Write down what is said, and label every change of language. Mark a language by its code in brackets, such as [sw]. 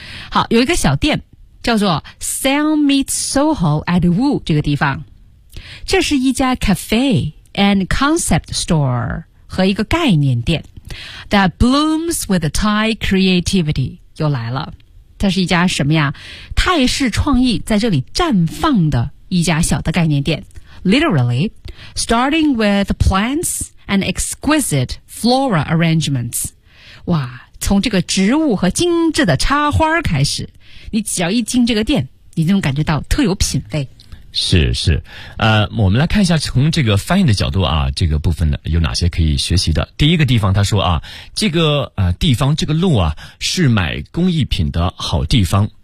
[zh] 好，有一个小店叫做 Sell Meets Soho at Wu 这个地方，这是一家 [en] cafe and concept store [zh] 和一个概念店 [en] that blooms with Thai creativity [zh] 又来了。它是一家什么呀？泰式创意在这里绽放的一家小的概念店。 [en] Literally, starting with plants and exquisite flora arrangements. [zh] 哇，从这个植物和精致的插花开始，你只要一进这个店，你就能感觉到特有品味。是是，我们来看一下从这个翻译的角度啊，这个部分的有哪些可以学习的。第一个地方他说啊，这个地方这个路啊是买工艺品的好地方。